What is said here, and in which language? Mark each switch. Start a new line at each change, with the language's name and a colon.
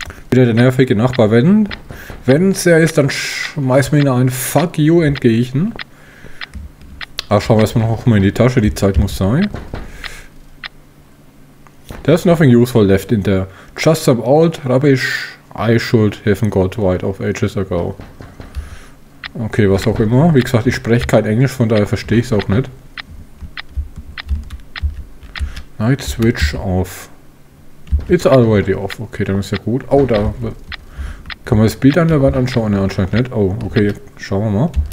German: Wieder der nervige Nachbar. Wenn es er ist, dann schmeißen wir ihn ein Fuck you entgegen. Ach, schauen wir erstmal noch mal in die Tasche. Die Zeit muss sein.
English: There's nothing useful left in there. Just some old rubbish I should have got right of ages ago.
German: Okay, was auch immer. Wie gesagt, ich spreche kein Englisch, von daher verstehe ich es auch nicht.
English: Light switch off. It's already off. Okay, dann ist ja gut.
German: Oh, da kann man das Bild an der Wand anschauen. Ne, anscheinend nicht. Oh, okay, schauen wir mal.